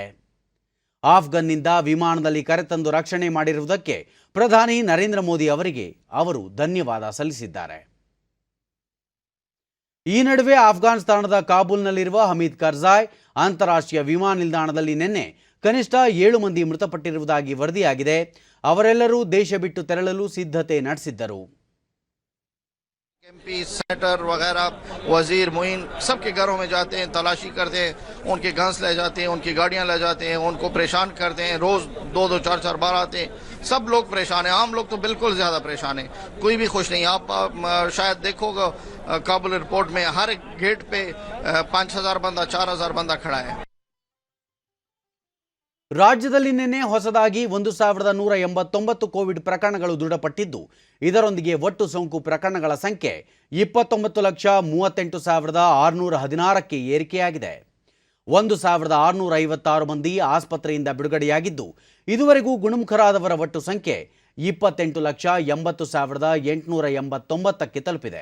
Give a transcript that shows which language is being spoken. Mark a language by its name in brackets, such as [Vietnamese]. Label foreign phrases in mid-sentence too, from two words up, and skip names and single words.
[Kannada] ಆಫ್ಘನ್ನಿಂದ ವಿಮಾನದಲ್ಲಿ ಕರೆತಂದು ರಕ್ಷಣೆ ಮಾಡಿರುವುದಕ್ಕೆ ಪ್ರಧಾನಿ ನರೇಂದ್ರ ಮೋದಿ ಅವರಿಗೆ ಅವರು ಧನ್ಯವಾದ ಸಲ್ಲಿಸಿದ್ದಾರೆ. ಈ ನಡುವೆ ಆಫ್ಘಾನಿಸ್ತಾನದ ಕಾಬೂಲ್ನಲ್ಲಿರುವ ಹಮೀದ್ ಕರ್ಜಾಯ್ ಅಂತಾರಾಷ್ಟ್ರೀಯ ವಿಮಾನ ನಿಲ್ದಾಣದಲ್ಲಿ ನಿನ್ನೆ ಕನಿಷ್ಠ 7 ಮಂದಿ ಮೃತಪಟ್ಟಿರುವುದಾಗಿ ವರದಿಯಾಗಿದೆ. ಅವರೆಲ್ಲರೂ ದೇಶ ಬಿಟ್ಟು ತೆರಳಲು ಸಿದ್ಧತೆ ನಡೆಸಿದ್ದರು. [English] MP senator [Hindi] वगैरह वजीर मुइन सबके घरों में जाते हैं, तलाशी करते हैं, उनके घास ले जाते हैं, उनकी गाड़ियां ले जाते हैं, उनको परेशान करते हैं. रोज 2-2, 4-4 बार आते हैं. सब लोग परेशान हैं. आम लोग तो बिल्कुल ज़्यादा परेशान हैं. कोई भी खुश नहीं. आप शायद देखोगे काबुल एयरपोर्ट में हर गेट पे 5,000 बंदा 4,000 बंदा खड़ा है. [Kannada] ರಾಜ್ಯದಲ್ಲಿ ನಿನ್ನೆ ಹೊಸದಾಗಿ 1,189 ಕೋವಿಡ್ ಪ್ರಕರಣಗಳು ದೃಢಪಟ್ಟಿದ್ದು, ಇದರೊಂದಿಗೆ ಒಟ್ಟು ಸೋಂಕು ಪ್ರಕರಣಗಳ ಸಂಖ್ಯೆ 29,38,616ಕ್ಕೆ ಏರಿಕೆಯಾಗಿದೆ. 1,656 ಮಂದಿ ಆಸ್ಪತ್ರೆಯಿಂದ ಬಿಡುಗಡೆಯಾಗಿದ್ದು, ಇದುವರೆಗೂ ಗುಣಮುಖರಾದವರ ಒಟ್ಟು ಸಂಖ್ಯೆ 28,80,889ಕ್ಕೆ ತಲುಪಿದೆ.